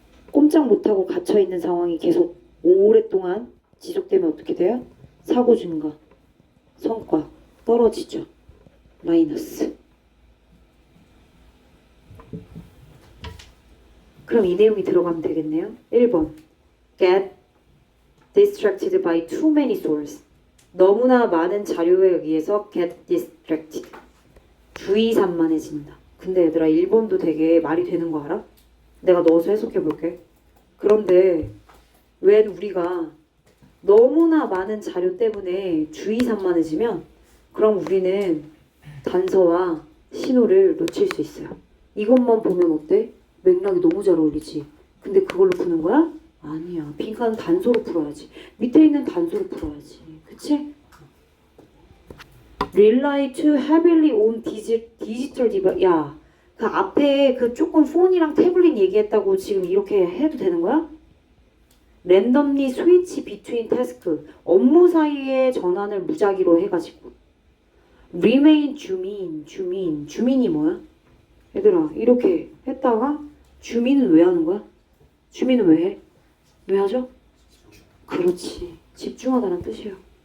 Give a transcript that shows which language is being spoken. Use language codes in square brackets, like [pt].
[ko] 꼼짝 못하고 갇혀있는 상황이 계속 오랫동안 지속되면 어떻게 돼요? 사고 증가, 성과 떨어지죠. 마이너스. 그럼 이 내용이 들어가면 되겠네요. [en] 1번 Get distracted by too many sources. [ko] 너무나 많은 자료에 의해서 [en] get distracted. [ko] 주의 산만해진다. 근데 얘들아 1번도 되게 말이 되는 거 알아? 내가 넣어서 해석해 볼게. 그런데 왜 우리가 너무나 많은 자료 때문에 주의 산만해지면 그럼 우리는 단서와 신호를 놓칠 수 있어요. 이것만 보면 어때? 맥락이 너무 잘 어울리지. 근데 그걸로 푸는 거야? 아니야. 빈칸은 단서로 풀어야지. 밑에 있는 단서로 풀어야지. 그치? [en] Rely too heavily on digital device. [ko] 야, 그 앞에 그 조금 폰이랑 태블릿 얘기했다고 지금 이렇게 해도 되는 거야? [en] randomly switch between task. [ko] 업무 사이의 전환을 무작위로 해가지고. remain 주민이 뭐야? 얘들아 이렇게 했다가 주민은 왜 하는 거야? 주민은 왜 해? 왜 하죠? 그렇지. 집중하다는 뜻이에요.